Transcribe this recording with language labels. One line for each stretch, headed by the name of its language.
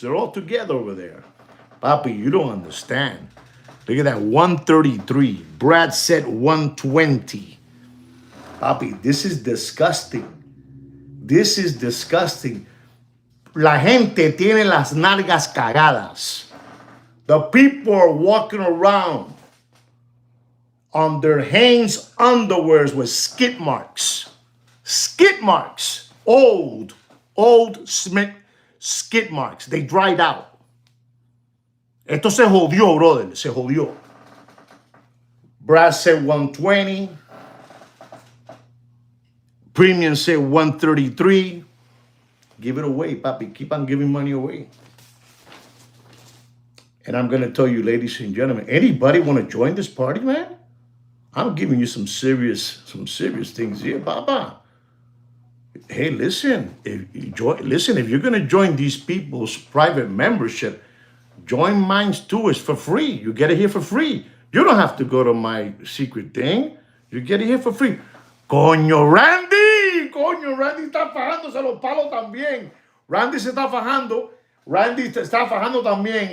English: They're all together over there. Papi, you don't understand. Look at that, 133. Brad said 120. Papi, this is disgusting. This is disgusting.
Spanish: La gente tiene las nalgas cagadas.
English: The people are walking around on their Hanes underwears with skid marks. Skid marks. Old Smith skid marks. They dried out.
Spanish: Esto se jodió, brother. Se jodió.
English: Brad said 120. Premium said 133. Give it away, papi. Keep on giving money away. And I'm going to tell you, ladies and gentlemen, anybody want to join this party, man? I'm giving you some serious things here, Baba. Hey, listen, if you're going to join these people's private membership, join mine too. It's for free. You get it here for free. You don't have to go to my secret thing. You get it here for free. Coño, Randy.
Spanish: Coño, Randy está fajándose los palos también. Randy se está fajando. Randy está fajando también.